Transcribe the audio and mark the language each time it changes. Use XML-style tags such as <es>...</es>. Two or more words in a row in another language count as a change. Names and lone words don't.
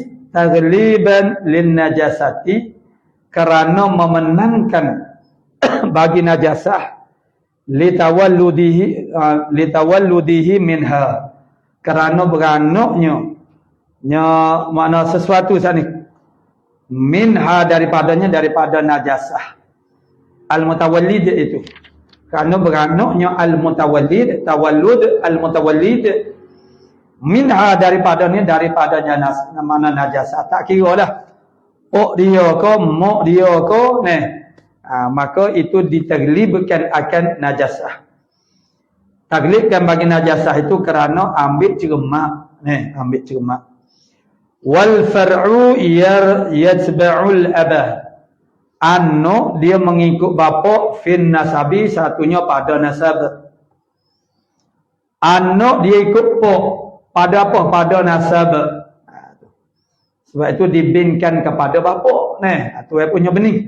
<ar>تغليبا للنجاسة,</ar> <ms>kerana memenangkan bagi najasah,</ms> <ar>لتولده منها,</ar> <ms>kerana beranaknya makna sesuatu sana minha daripada najasah. Al-mutawallid itu kerana beranaknya al-mutawallid,</ms> <ar>تولد المتولد منها</ar> <ms>daripadanya mana najasah. Tak kira lah dia ke mak dia ke maka itu ditaglibkan akan najasah. Taglibkan bagi najasah itu kerana ambil cermak. Ambil cermak.</ms> <ar>والفرع يتبع الأب.</ar> <ms>Anak dia mengikut bapa</ms> <ar>في النسب,</ar> <ms>satunya pada nasab. Anak dia ikut pak pada apa? Pada nasab. Sebab itu dibinkan kepada bapa. Itu yang punya benih.</ms>